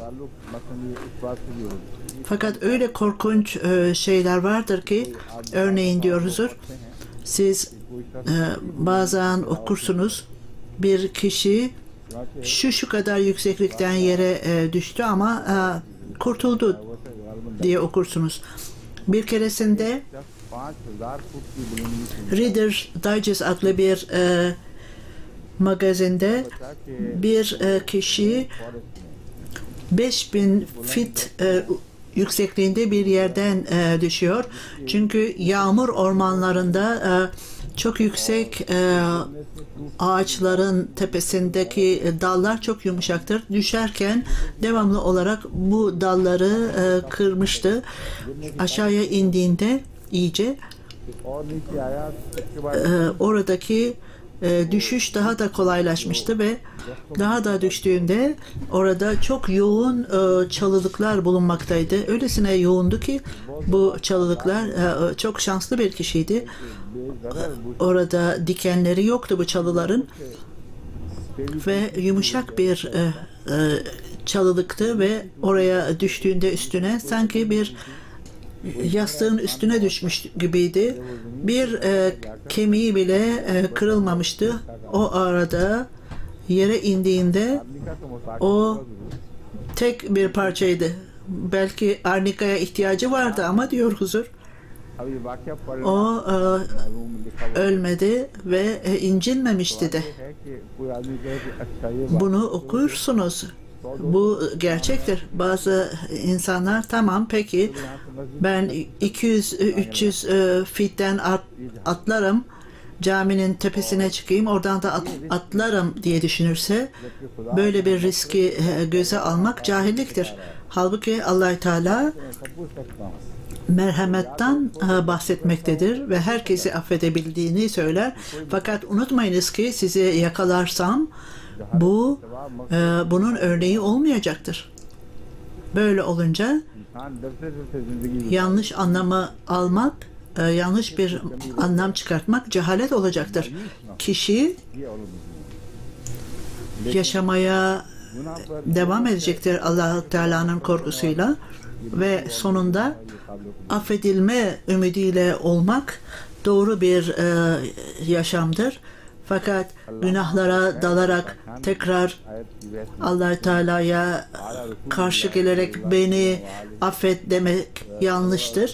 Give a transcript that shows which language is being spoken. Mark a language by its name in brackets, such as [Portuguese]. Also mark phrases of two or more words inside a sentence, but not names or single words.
[Turkish] Fakat öyle korkunç şeyler vardır ki örneğin diyor huzur siz bazen okursunuz bir kişi şu kadar yükseklikten yere düştü ama kurtuldu diye okursunuz. Bir keresinde [Urdu] 5000 فٹ کی بلندی سے [Turkish] Reader Digest adlı bir magazinde bir kişi [Urdu] فارسٹ میں [Turkish] 5000 fit yüksekliğinde bir yerden düşüyor. Çünkü yağmur ormanlarında çok yüksek ağaçların tepesindeki dallar çok yumuşaktır. Düşerken devamlı olarak bu dalları kırmıştı. Aşağıya indiğinde iyice [Urdu] اور نیچے آیا اس کے بعد [Turkish] oradaki düşüş daha da kolaylaşmıştı ve daha da düştüğünde orada çok yoğun çalılıklar bulunmaktaydı. Öylesine yoğundu ki bu çalılıklar çok şanslı bir kişiydi. [Urdu] بےضرر [Turkish] Orada dikenleri yoktu bu çalıların ve yumuşak bir çalılıktı ve oraya düştüğünde üstüne sanki bir yastığın üstüne düşmüş gibiydi. Bir kemiği bile kırılmamıştı. O arada yere indiğinde [Urdu] آدمی کا تو مساک [Turkish] o tek bir parçaydı. Belki arnikaya ihtiyacı vardı ama diyor huzur. [Urdu] اب یہ واقعہ پڑھنا [Turkish] O [Urdu] معلوم لکھا ہوا [Turkish] ölmedi ve incinmemişti de. [Urdu] ہے کہ کوئی آدمی کہے کہ اچھا یہ بات [Turkish] Bunu okursunuz. Bu gerçektir. Bazı insanlar tamam peki ben 200-300 fitten atlarım, caminin tepesine çıkayım, oradan da atlarım diye düşünürse böyle bir riski göze almak cahilliktir. Halbuki Allah-u Teala [Urdu] سب پوچھ سکتا ہوں [Turkish] merhametten bahsetmektedir ve herkesi affedebildiğini söyler. Fakat unutmayınız ki sizi yakalarsam bu bunun örneği olmayacaktır. Böyle olunca [Urdu] انسان ڈرتے ڈرتے زندگی [Turkish] yanlış anlamı almak, yanlış bir anlam çıkartmak cehalet olacaktır. Kişi [Urdu] یہ اور [Turkish] yaşamaya [Urdu] گناہ پر [Turkish] devam edecektir Allah Teala'nın korkusuyla ve sonunda affedilme ümidiyle olmak doğru bir yaşamdır. Fakat günahlara dalarak tekrar [Urdu] آیت کی ویسی [Turkish] Allah Teala'ya karşı gelerek beni affet demek yanlıştır.